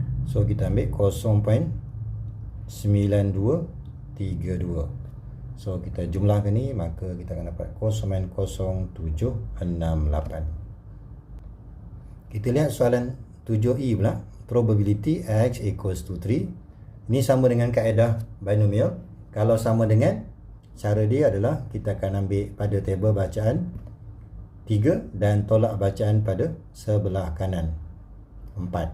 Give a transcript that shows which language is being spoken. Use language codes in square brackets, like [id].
[ms] So kita ambil 0.9232. So kita jumlahkan ni, maka kita akan dapat 0.0768. Kita lihat soalan 7E pula. [en] Probability X equals to 3. [ms] Ini sama dengan kaedah binomial. Kalau sama dengan, cara dia adalah kita akan ambil pada table bacaan 3 dan tolak bacaan pada sebelah kanan 4.